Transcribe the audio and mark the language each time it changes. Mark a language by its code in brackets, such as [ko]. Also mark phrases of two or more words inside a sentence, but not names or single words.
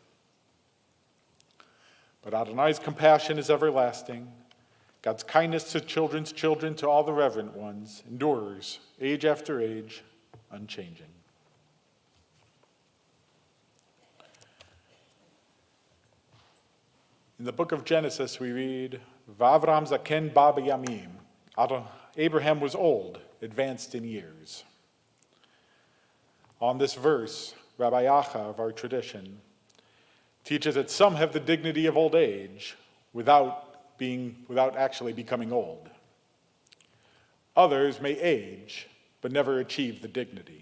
[en] But Adonai's compassion is everlasting. God's kindness to children's children, to all the reverent ones, endures age after age, unchanging. In the book of Genesis, we read, [he] ואברהם זקן בא בימים. [en] Abraham was old, advanced in years. On this verse, Rabbi Acha of our tradition teaches that some have the dignity of old age without actually becoming old. Others may age, but never achieve the dignity.